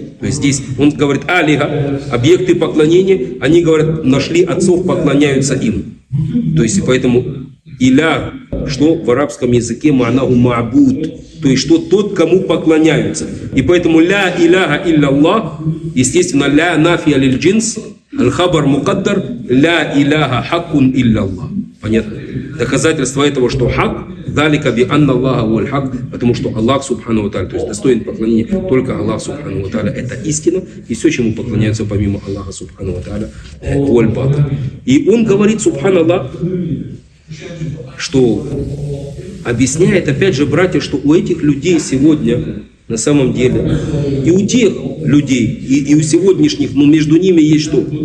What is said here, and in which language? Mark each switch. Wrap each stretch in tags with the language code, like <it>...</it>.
<ru>То есть здесь он говорит, алиха, объекты поклонения, они говорят, нашли отцов, поклоняются им. То есть поэтому иля, что в арабском языке, ма'наху ма'буд, то есть что тот, кому поклоняются. И поэтому</ru> <ar>ля иляха илля Аллах,</ar> <ru>естественно,</ru> <ar>ля нафия лиль джинс, الخبر مقدر لا إله حق إلا الله.</ar> <ru>Понятно? Доказательство этого, что хак,</ru> <ar>далека би анна Аллаха у аль-хак,</ar> <ru>потому что Аллах Субхану ва Тааля, то есть достоин поклонения только Аллах Субхану ва Тааля, это истина, и все, чему поклоняются помимо Аллаха Субхану ва Тааля, у аль-батл. И он говорит, Субхан Аллах, что объясняет, опять же, братья, что у этих людей сегодня, на самом деле, и у тех людей, и у сегодняшних, но между ними есть что?</ru>